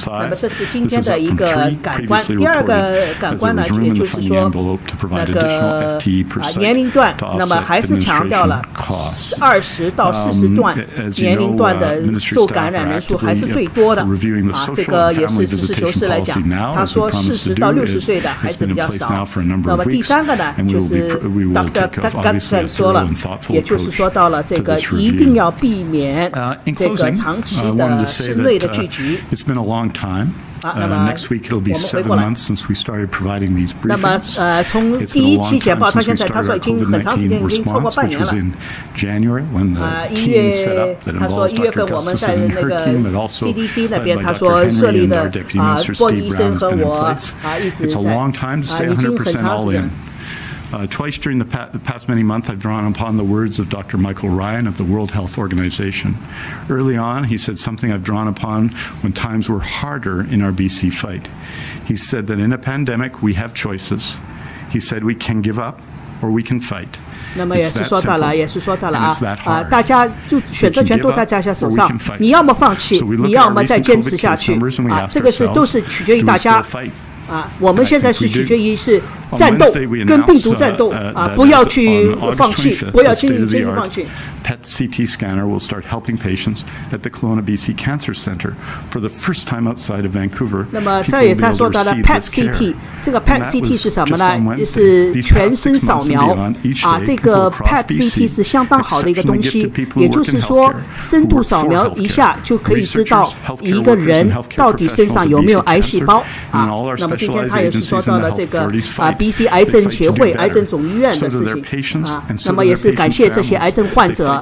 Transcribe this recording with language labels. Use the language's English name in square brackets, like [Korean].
[Chinese] 那么这是今天的一个感官。第二个感官呢，也就是说那个年龄段，那么还是强调了20到40段年龄段的受感染人数还是最多的这个也是实事求是来讲，他说40到60岁的还是比较少。那么第三个呢，就是 Dr. Gutson 说了，也就是说到了这个一定要避免这个长期的室内的聚集。 [English] Next week it'll be 7 months since we started providing these briefings. [Chinese] 那么从第一期简报到现在，他说已经很长时间，已经超过半年了。 1月，他说1月份我们在那个 CDC 那边，他说设立的波尼医生和我一直在已经很长时间。 [English] Twice during the past many months, I've drawn upon the words of Dr. Michael Ryan of the World Health Organization. Early on, he said something I've drawn upon when times were harder in our BC fight. He said that in a pandemic, we have choices. He said we can give up or we can fight. [Chinese] 那么也是说到了大家就选择权都在大家手上，你要么放弃，你要么再坚持下去这个都是取决于大家。我们现在是取决于是战斗，跟病毒战斗不要去放弃，不要轻易放弃。 [English] PET CT scanner will start helping patients at the Kelowna BC Cancer Centre for the first time outside of Vancouver. [Chinese] 那么这也他说到了 PET CT， 这个 PET CT 是什么呢？是全身扫描这个 PET CT 是相当好的一个东西，也就是说深度扫描一下就可以知道一个人到底身上有没有癌细胞那么今天他也是说到了这个BC 癌症协会、癌症总医院的事情那么也是感谢这些癌症患者。